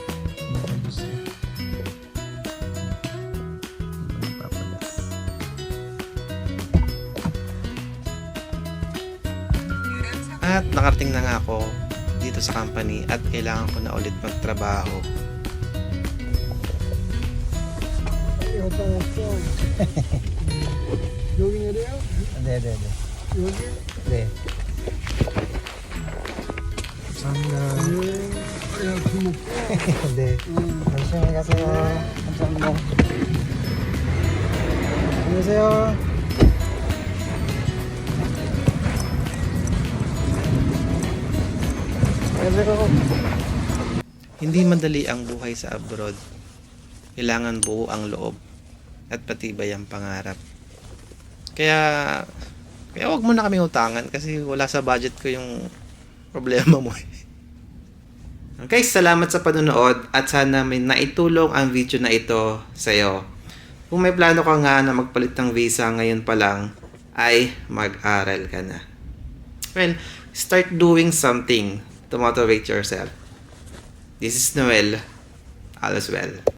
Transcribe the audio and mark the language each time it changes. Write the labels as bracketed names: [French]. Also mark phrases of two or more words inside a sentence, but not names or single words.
[Filipino] At nakarating na nga ako dito sa company at kailangan ko na ulit magtrabaho. [Korean] 네. 네. 감사합니다. 네. 열심히 가세요. 감사합니다. 안녕하세요. [Filipino] Hindi madali ang buhay sa abroad. Kailangan buo ang loob at patibay ang pangarap. Kaya wag mo na kami utangan kasi wala sa budget ko yung problema mo. Okay, salamat sa panonood at sana may naitulong ang video na ito sa'yo. Kung may plano ka nga na magpalit ng visa ngayon pa lang, ay mag-aral ka na. [English] Well, start doing something to motivate yourself. This is Noel. All is well.